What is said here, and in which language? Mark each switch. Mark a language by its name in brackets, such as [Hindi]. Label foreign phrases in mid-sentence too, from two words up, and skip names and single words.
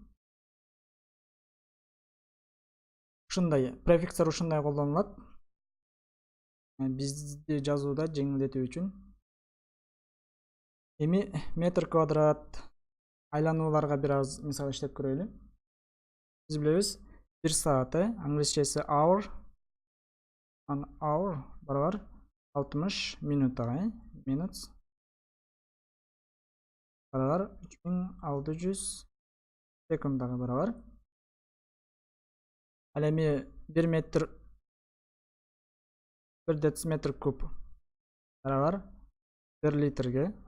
[Kyrgyz] Ушундай префикстер ушундай колдонулат. Бизди жазууда жеңилдетүү үчүн. Эми метр квадрат айланууларга бир аз мисал иштеп көрөлү. Биз билебиз 1 саат, англисчеси hour. [English] An hour [Kyrgyz] барабар 60 минутага, minutes барабар 3600 секундага барабар. Ал эми 1 метр 1 дециметр куб барабар 1 литрге.